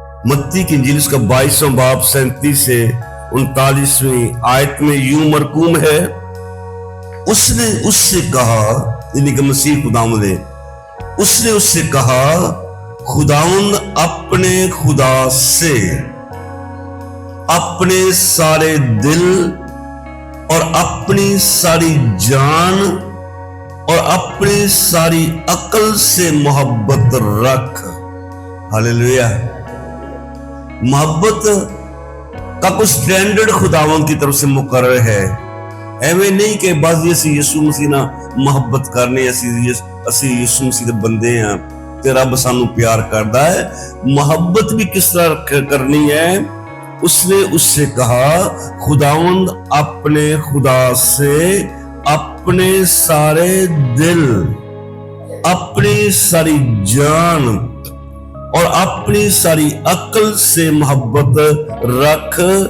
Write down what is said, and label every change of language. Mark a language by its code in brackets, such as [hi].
[hi] मत्ती की इंजील उसका 22वां बाब 37 से 39वीं आयत में यूं मरकूम है, उसने उससे कहा, यानी कि मसीह खुदावंद ने, उसने उससे कहा, खुदावंद अपने खुदा से अपने सारे दिल और अपनी सारी जान और अपनी सारी अकल से मोहब्बत रख। हालेलुया। मोहब्बत का कुछ स्टैंडर्ड खुदावंद की तरफ से मुकर्रर है। [pa] ਐਵੇਂ [hi] नहीं कि बस [pa] ਅਸੀਂ ਯਿਸੂ ਮਸੀਹ ਨਾਲ ਮੁਹੱਬਤ ਕਰਨੀ, ਅਸੀਂ ਯਿਸੂ ਮਸੀਹ ਦੇ ਬੰਦੇ ਆ ਤੇ ਰੱਬ ਸਾਨੂੰ [hi] प्यार करता है। मोहब्बत भी किस तरह करनी है? उसने उससे कहा, खुदावंद अपने खुदा से अपने सारे दिल, अपनी सारी जान और अपनी सारी अकल से मोहब्बत रख।